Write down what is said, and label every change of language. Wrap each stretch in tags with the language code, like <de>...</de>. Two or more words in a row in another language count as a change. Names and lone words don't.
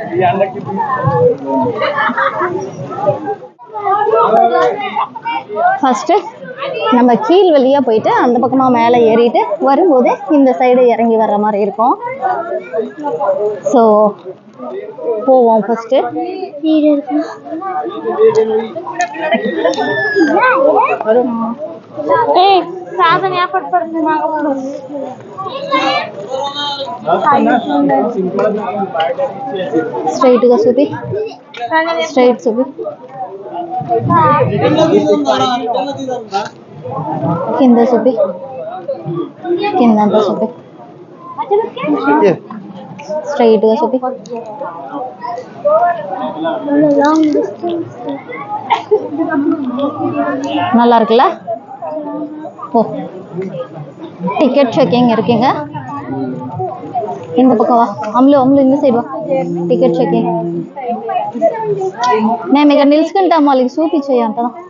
<ta>ஃபஸ்ட்டு நம்ம கீழ் வழியாக போயிட்டு அந்த பக்கமாக மேலே ஏறிட்டு வரும்போது இந்த சைடு இறங்கி வர்ற மாதிரி இருக்கும். ஸோ போவோம்.</ta> <te>ஃபஸ்ட்டு స్ట్రైట్గా చూపి, స్ట్రైట్ చూపి, కింద చూపి, కిందంతా చూపి, స్ట్రైట్గా చూపి.</te> <ta>நல்லா இருக்குல்ல? ஓ, டிக்கெட் செக்கிங் இருக்குங்க. இந்த பக்கம் வா,</ta> <te>అమ్ములు இந்த సైడ్ వా. టికెట్ చెకింగ్ నేను ఇక్కడ నిలుచుకుంటాం, వాళ్ళకి చూపించేయి అంతదా.</te>